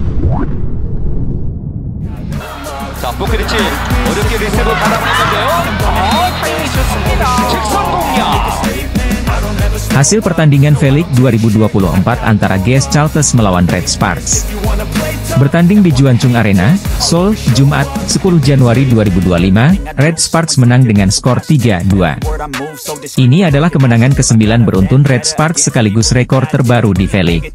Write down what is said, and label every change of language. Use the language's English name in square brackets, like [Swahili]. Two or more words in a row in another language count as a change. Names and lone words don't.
[Korean] 자, 포크리치 어렵게 리셋을 받아내는데요. 타이밍이 좋습니다. 직선 공략. [Indonesian] Hasil pertandingan V-League 2024 antara GS Charlton melawan Red Sparks. Bertanding di Juancung Arena, Seoul, Jumat, 10 Januari 2025, Red Sparks menang dengan skor 3-2. Ini adalah kemenangan ke-9 beruntun Red Sparks sekaligus rekor terbaru di V-League.